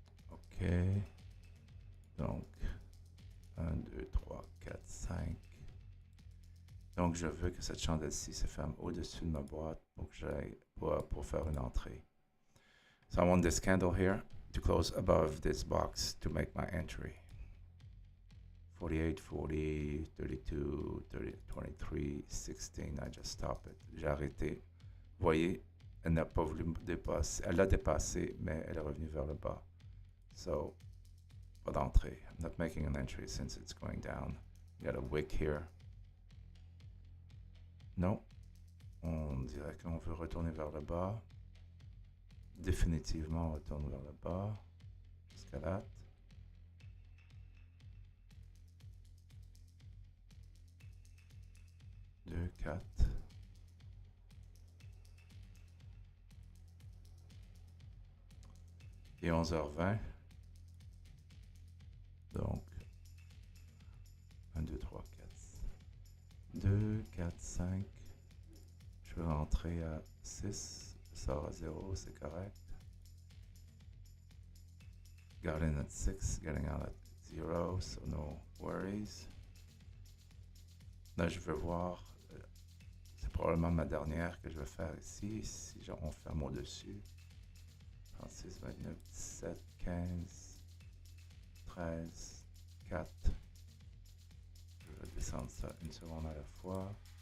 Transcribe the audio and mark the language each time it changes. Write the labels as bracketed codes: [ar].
[fr] OK. Donc, 1, 2, 3, 4, 5. Donc, je veux que cette chandelle-ci se ferme au-dessus de ma boîte pour que j'aille pour faire une entrée. [en] So I want this candle here to close above this box to make my entry. 48, 40, 32, 30, 23, 16. I just stop it. [fr] J'ai arrêté. Vous voyez, elle n'a pas voulu me dépasser. Elle l'a dépassé, mais elle est revenue vers le bas. So, pas d'entrée. [en] I'm not making an entry since it's going down. You got a wick here. [fr] Non. On dirait qu'on veut retourner vers le bas. Définitivement, on retourne vers le bas. Escalade. Deux, 4. Et 11h20. Donc, 1, 2, 3, 4. 2, 4, 5. Je vais rentrer à 6. Je sors à 0, c'est correct. [en] Got in at 6, getting out at 0, so no worries. [fr] Là, je veux voir, c'est probablement ma dernière que je vais faire ici. Si on ferme au-dessus. 36, 29, 17, 15, 13, 4. Je vais descendre ça une seconde à la fois.